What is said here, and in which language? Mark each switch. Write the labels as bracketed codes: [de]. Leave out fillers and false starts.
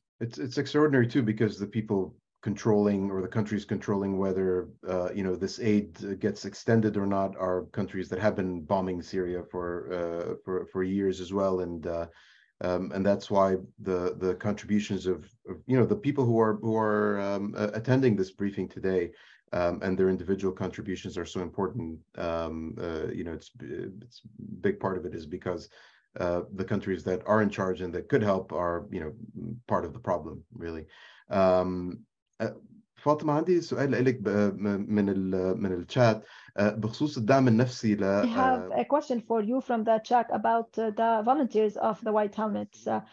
[en] It's extraordinary too, because the people controlling, or the countries controlling whether this aid gets extended or not, are countries that have been bombing Syria for years as well, and that's why the contributions of the people who are attending this briefing today, and their individual contributions are so important. It's a big part of it is because the countries that are in charge and that could help are part of the problem, really. [ar] فاطمة، عندي سؤال لك من الشات بخصوص الدعم النفسي ل [en] I have a question for you from the chat about the volunteers of the White Helmets.